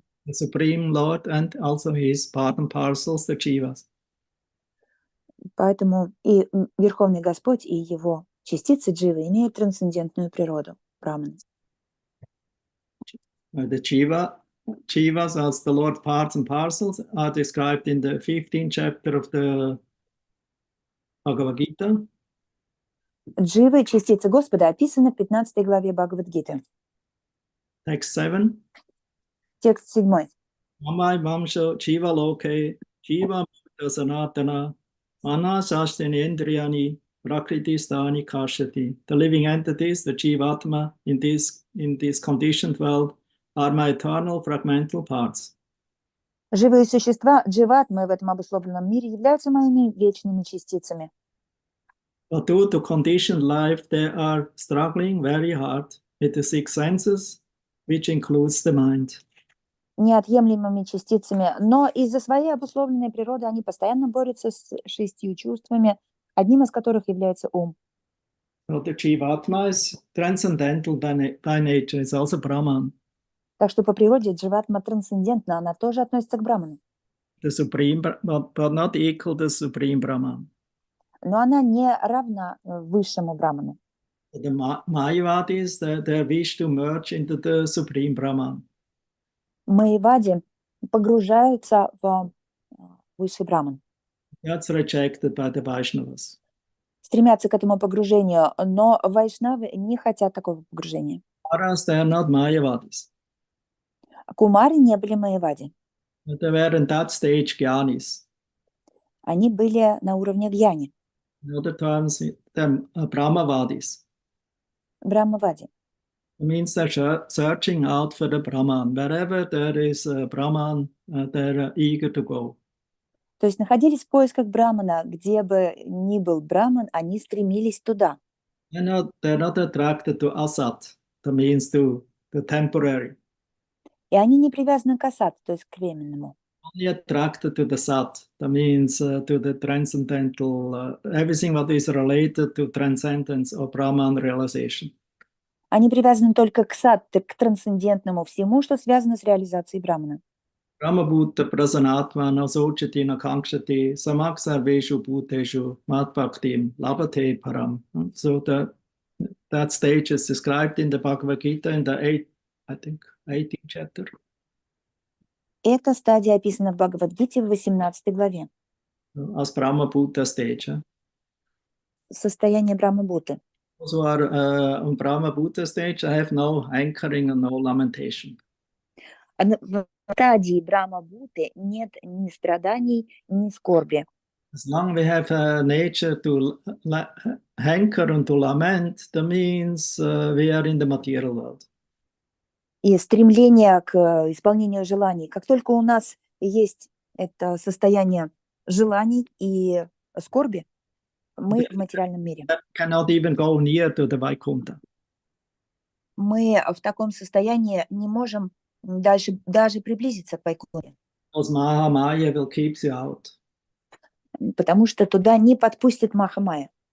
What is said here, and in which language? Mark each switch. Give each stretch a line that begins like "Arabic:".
English: the Supreme Lord and also his part and parcels, the Jivas.
Russian: Поэтому и Верховный Господь, и его частицы дживы имеют трансцендентную природу, браманы.
English: The Jivas as the Lord parts and parcels are described in the 15th chapter of the Bhagavad Gita.
Russian: Дживы, частицы Господа, описаны в 15 главе Бхагавад-гиты.
English: Text 7.
Russian: Текст 7.
Sanskrit: Mamai Vamsho Jiva Loke Jiva Mukta Sanatana Manasastini Indriyani Prakriti Stani Kashati.
English: The living entities, the Jivatma in this conditioned world, are my eternal fragmental parts.
Russian: Живые существа, дживатмы в этом обусловленном мире, являются моими вечными частицами.
English: But due to conditioned life, they are struggling very hard with the six senses, which includes the mind.
Russian: Неотъемлемыми частицами, но из-за своей обусловленной природы они постоянно борются с 6 чувствами, одним из которых является ум.
English: So the Jivatma is transcendental by nature, it's also Brahman.
Russian: Так что по природе дживатма трансцендентна, она тоже относится к браману.
English: The supreme, but not equal to supreme Brahman.
Russian: Но она не равна высшему браману.
English: The Mayavadis, they wish to merge into the supreme Brahman.
Russian: Майявади погружаются в высший браман.
English: That's rejected by the Vaishnavas.
Russian: Стремятся к этому погружению, но вайшнавы не хотят такого погружения.
English: Kumaras, they are not Mayavadis.
Russian: Кумари не были майявади.
English: They were in that stage Gyanis.
Russian: Они были на уровне гьяни,
English: In other terms, they're Brahmavadis.
Russian: брамавади.
English: It means they're searching out for the Brahman. Wherever there is a Brahman, they're eager to go.
Russian: То есть находились в поисках брамана, где бы ни был браман, они стремились туда.
English: They're not attracted to asat, that means to the temporary.
Russian: И они не привязаны к асат, то есть к временному.
English: Only attracted to the sat, that means to the transcendental, everything what is related to transcendence or Brahman realization.
Russian: Они привязаны только к сат, к трансцендентному всему, что связано с реализацией брамана.
Sanskrit: Brahma Bhuta Prasanatma Nasochati Nakangshati Samak Sarveshu Bhuteshu Matbhaktim Labhate Param.
English: So that stage is described in the Bhagavad Gita in the 18th chapter.
Russian: Эта стадия описана в Бхагавад-гите в 18 главе.
English: As Brahma Bhuta stage.
Russian: Состояние Брахма-бhuты.
English: Those who are on Brahma Bhuta stage, I have no hankering and no lamentation.
Russian: В стадии Брахма-бhuты нет ни страданий, ни скорби.
English: As long as we have a nature to hanker and to lament, that means we are in the material world.
Russian: И стремление к исполнению желаний. Как только у нас есть это состояние желаний и скорби, мы в материальном мире.
English: Cannot even go near to the Vaikuntha.
Russian: Мы в таком состоянии не можем даже приблизиться к Вайкунтхе.
English: Because Mahamaya will keep you out.
Russian: Потому что туда не подпустит Махамая.